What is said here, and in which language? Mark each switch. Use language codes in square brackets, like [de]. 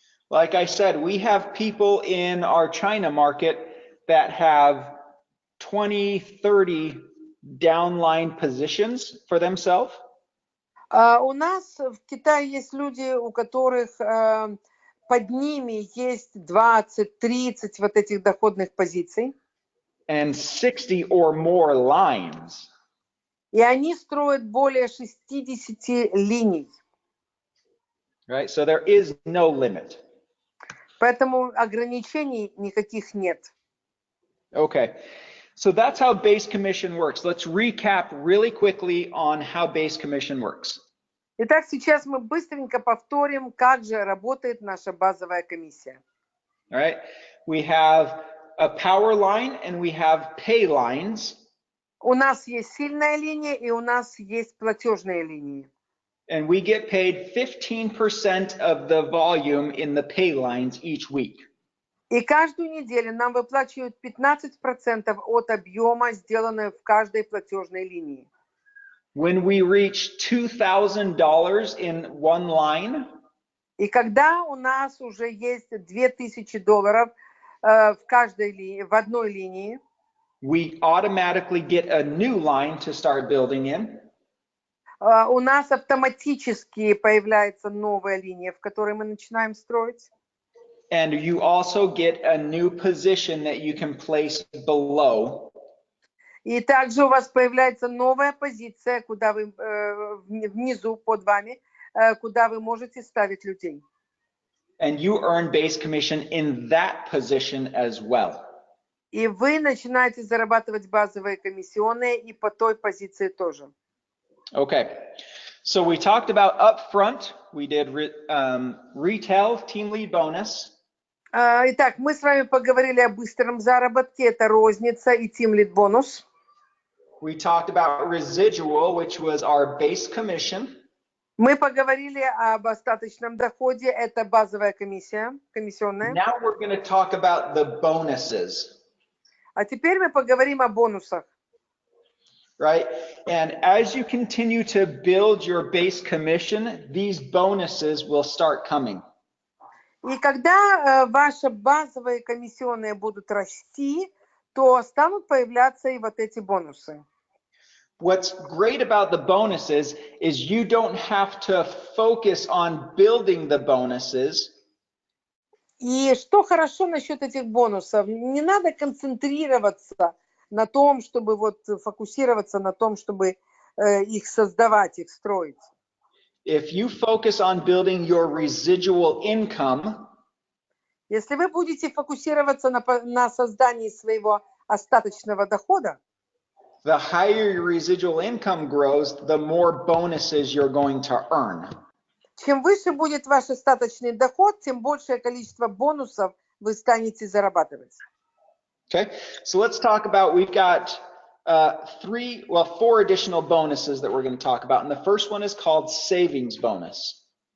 [en] Like I said, we have people in our China market that have 20, 30 downline positions for themselves. [ru] У нас в Китае есть люди, у которых под ними есть 20-30 вот этих доходных позиций. [en] And 60 or more lines. [ru] И они строят более 60 линий. [en] Right? So there is no limit. [ru] Поэтому ограничений никаких нет. [en] Okay. So that's how base commission works. Let's recap really quickly on how base commission works. [ru] Итак, сейчас мы быстренько повторим, как же работает наша базовая комиссия. [en] All right. We have a power line and we have pay lines. [ru] У нас есть сильная линия и у нас есть платежные линии. [en] And we get paid 15% of the volume in the pay lines each week. [ru] И каждую неделю нам выплачивают 15% от объема, сделанного в каждой платежной линии. [en] When we reach $2,000 in one line, [ru] И когда у нас уже есть $2000 в одной линии, [en] we automatically get a new line to start building in. [ru] у нас автоматически появляется новая линия, в которой мы начинаем строить. [en] And you also get a new position that you can place below. [ru] И также у вас появляется новая позиция, куда вы внизу под вами, куда вы можете ставить людей. [en] And you earn base commission in that position as well. [ru] И вы начинаете зарабатывать базовые комиссионные и по той позиции тоже. [en] Okay, so we talked about upfront. We did retail team lead bonus. [ru] Итак, мы с вами поговорили о быстром заработке, это розница и [en] team lead [ru] бонус. [en] We talked about residual, which was our base commission. [ru] Мы поговорили об остаточном доходе, это базовая комиссионная. [en] Now we're going to talk about the bonuses. [ru] А теперь мы поговорим о бонусах. [en] Right? And as you continue to build your base commission, these bonuses will start coming. [ru] И когда ваши базовые комиссионные будут расти, то станут появляться и вот эти бонусы. [en] What's great about the bonuses is you don't have to focus on building the bonuses. [ru] И что хорошо насчет этих бонусов, не надо концентрироваться на том, чтобы фокусироваться на том, чтобы их создавать, их строить. [en] If you focus on building your residual income, [ru] если вы будете фокусироваться на создании своего остаточного дохода, [en] the higher your residual income grows, the more bonuses you're going to earn. [ru] Чем выше будет ваш остаточный доход, тем большее количество бонусов вы станете зарабатывать. [en] Okay, so let's talk about, we've got 4 additional bonuses that we're going to talk about. And the first one is called savings bonus.